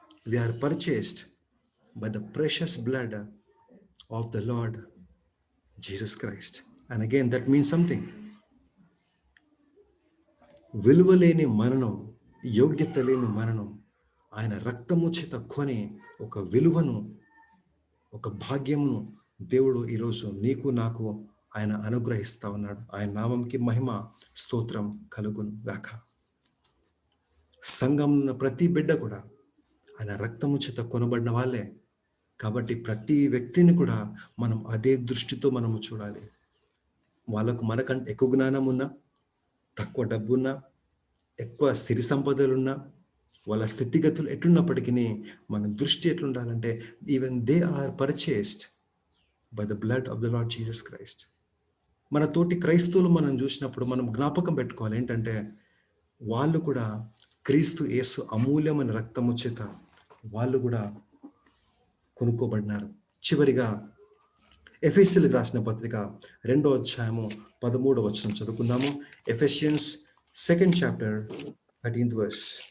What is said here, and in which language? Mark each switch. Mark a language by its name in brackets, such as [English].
[English] We are purchased by the precious blood of the Lord Jesus Christ. And again, that means something. [Telugu] విలువ లేని మరణం, యోగ్యత లేని మరణం ఆయన రక్తము చేత కొని ఒక విలువను, ఒక భాగ్యమును దేవుడు ఈరోజు నీకు నాకు ఆయన అనుగ్రహిస్తా ఉన్నాడు. ఆయన నామంకి మహిమ స్తోత్రం కలుగును గాక. సంఘం ఉన్న ప్రతి బిడ్డ కూడా ఆయన రక్తము చేత కొనబడిన వాళ్ళే. కాబట్టి ప్రతి వ్యక్తిని కూడా మనం అదే దృష్టితో మనము చూడాలి. వాళ్ళకు మనకంటే ఎక్కువ జ్ఞానం ఉన్నా, తక్కువ డబ్బున్నా, ఎక్కువ సిరి సంపదలున్నా, వాళ్ళ స్థితిగతులు ఎట్లున్నప్పటికీ మన దృష్టి ఎట్లుండాలంటే [English] Even they are purchased by the blood of the Lord Jesus Christ. [Telugu] మన తోటి క్రైస్తవులు మనం చూసినప్పుడు మనం జ్ఞాపకం పెట్టుకోవాలి ఏంటంటే, వాళ్ళు కూడా క్రీస్తు యేసు అమూల్యమైన రక్తము చేత వాళ్ళు కూడా కొనుక్కోబడినారు. చివరిగా ఎఫెసీయులకు రాసిన పత్రిక 2వ అధ్యాయము 13వ వచనం చదువుకుందాము. [English] Ephesians 2nd chapter 13th verse.